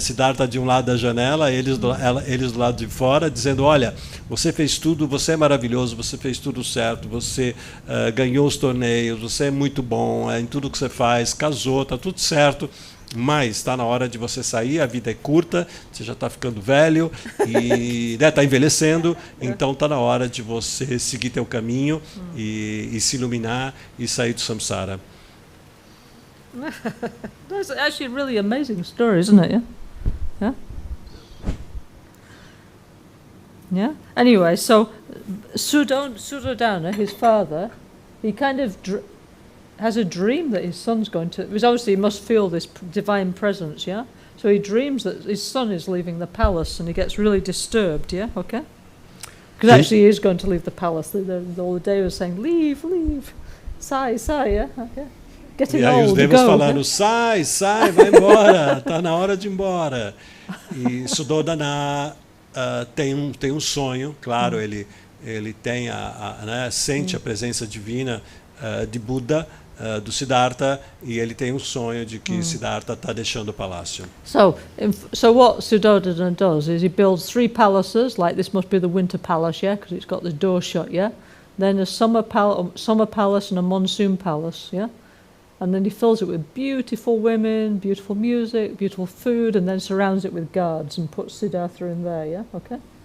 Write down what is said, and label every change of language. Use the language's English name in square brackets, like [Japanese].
[Portuguese] Siddhartha de um lado da janela, eles do lado de fora, dizendo, olha, você fez tudo, você é maravilhoso, você fez tudo certo, você ganhou os torneios, você é muito bom em tudo que você faz, casou, está tudo certo. Mas está na hora de você sair, a vida é curta, você já está ficando velho e está envelhecendo, então está na hora de você seguir teu caminho e se iluminar e sair do samsara. [English] That's actually a really amazing story, isn't it? Yeah? Yeah? Anyway, so Suddhodana, his father, he kind of has a dream that his son's going to... Because obviously he must feel this divine presence, yeah? So he dreams that his son is leaving the palace and he gets really disturbed, yeah? Okay? Because actually he is going to leave the palace. All the day was saying, leave, sai, yeah? Okay? Getting old, [Portuguese] e aí os devas falando, sai, vai embora, está na hora de ir embora. E Suddhodana tem um sonho, claro, ele tem né, sente a presença divina de Buda, do Siddhartha, e ele tem um sonho de que Siddhartha está deixando o palácio. [English] So what Suddhodana does is he builds 3 palaces, like this must be the winter palace, yeah, because it's got the door shut, yeah. Then a summer palace and a monsoon palace, yeah. And then he fills it with beautiful women, beautiful music, beautiful food, and then surrounds it with guards and puts Siddhartha in there, yeah, okay.